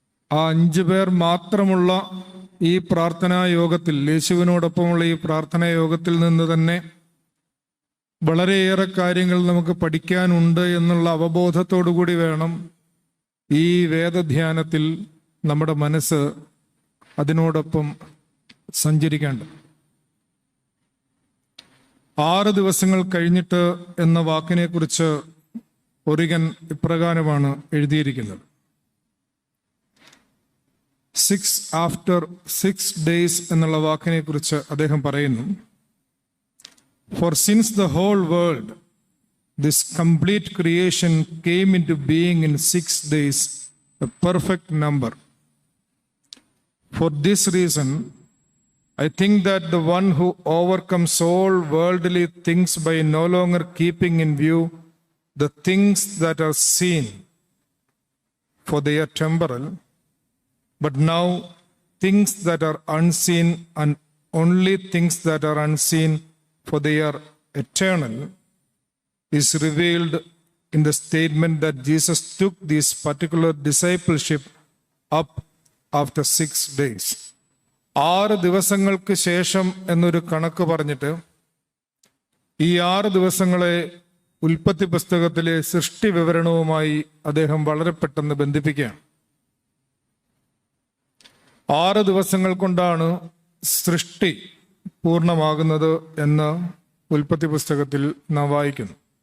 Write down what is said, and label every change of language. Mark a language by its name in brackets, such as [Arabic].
[Malayalam] ആ 5 പേർ മാത്രമുള്ള ഈ പ്രാർത്ഥനാ യോഗത്തിൽ, യേശുവിനോടൊപ്പമുള്ള ഈ പ്രാർത്ഥനാ യോഗത്തിൽ നിന്ന് തന്നെ വളരെയേറെ കാര്യങ്ങൾ നമുക്ക് പഠിക്കാനുണ്ട് എന്നുള്ള അവബോധത്തോടു കൂടി വേണം ഈ വേദധ്യാനത്തിൽ നമ്മുടെ മനസ്സ് അതിനോടൊപ്പം സഞ്ചരിക്കേണ്ടത്. 6 ദിവസങ്ങൾ കഴിഞ്ഞിട്ട് എന്ന വാക്കിനെ കുറിച്ച് ഒറിഗൻ ഇപ്രകാരമാണ് എഴുതിയിരിക്കുന്നത്. [English] 6 after 6 days [Malayalam] എന്നുള്ള വാക്കിനെ കുറിച്ച് അദ്ദേഹം പറയുന്നു, [English] For since the whole world, this complete creation came into being in 6 days, a perfect number. For this reason, I think that the one who overcomes all worldly things by no longer keeping in view the things that are seen, for they are temporal, but now things that are unseen, and only things that are unseen, for they are eternal, is revealed in the statement that Jesus took this particular discipleship up after 6 days. [Malayalam] 6 ദിവസങ്ങൾക്ക് ശേഷം എന്നൊരു കണക്ക് പറഞ്ഞിട്ട് ഈ 6 ദിവസങ്ങളെ ഉൽപ്പത്തി പുസ്തകത്തിലെ സൃഷ്ടി വിവരണവുമായി അദ്ദേഹം വളരെ പെട്ടെന്ന് ബന്ധിപ്പിക്കുകയാണ്. 6 ദിവസങ്ങൾ കൊണ്ടാണ് സൃഷ്ടി പൂർണ്ണമാകുന്നത് എന്ന് ഉൽപ്പത്തി പുസ്തകത്തിൽ നാം വായിക്കുന്നു.